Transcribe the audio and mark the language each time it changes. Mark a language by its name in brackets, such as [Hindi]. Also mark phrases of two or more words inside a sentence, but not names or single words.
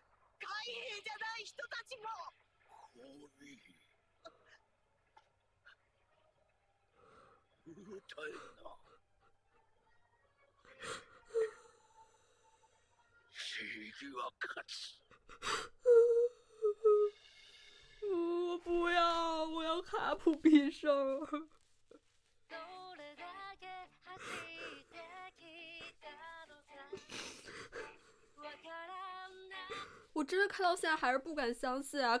[Japanese] 海兵じゃない人たちも。歌えな。正義は勝つ。 [Chinese] 我不要，我要卡普必胜。我真的看到现在还是不敢相信啊！